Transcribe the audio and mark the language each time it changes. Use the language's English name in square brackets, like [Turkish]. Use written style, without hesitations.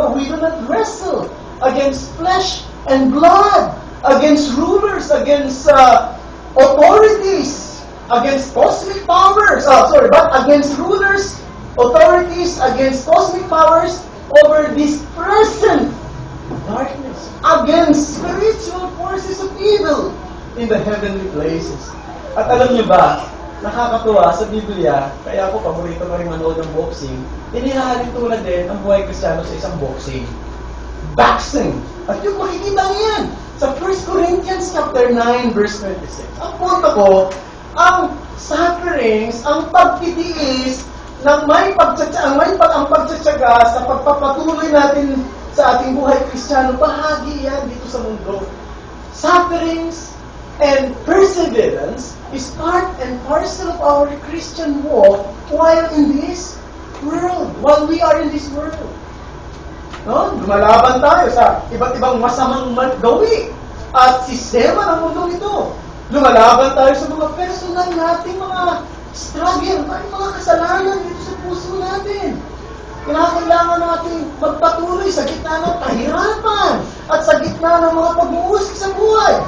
[English] No, we do not wrestle against flesh and blood, against rulers, against authorities, against cosmic powers, but against rulers, authorities, against cosmic powers over this present darkness, against spiritual forces of evil in the heavenly places. [Filipino] At alam niyo ba, nakakatuwa sa Biblia, kaya ako paborito ko rin manood ng boxing, inihahalin tulad din ang buhay Kristiyano sa isang boxing. Boxing. At yung makikita niyan sa 1 Corinthians chapter 9, verse 26. Ang punto ko, ang sufferings, ang pagtitiis, ang pagtsatsaga sa pagpapatuloy natin sa ating buhay Kristiyano, bahagi yan dito sa mundo. [English] Sufferings and perseverance is part and parcel of our Christian walk while in this world, while we are in this world. [Filipino] No? Lumalaban tayo sa iba't ibang masamang gawi at sistema ng mundo ito. Lumalaban tayo sa mga personal nating mga struggle, mga kasalanan dito sa puso natin. Kailangan natin magpatuloy sa gitna ng kahirapan at sa gitna ng mga pag-uusik sa buhay.